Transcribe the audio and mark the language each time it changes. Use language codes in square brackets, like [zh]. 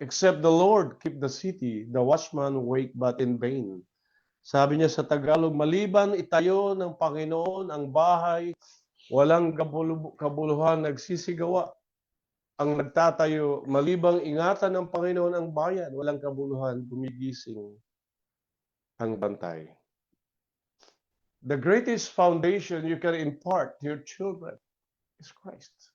[en] Except the Lord keep the city, the watchman wake but in vain. [tl] Sabi niya sa Tagalog, maliban itayo ng Panginoon ang bahay, walang kabuluhan nagsisigawa. Ang nagtatayo, malibang ingatan ng Panginoon ang bayan, walang kabuluhan gumigising ang bantay. [en] The greatest foundation you can impart to your children is Christ.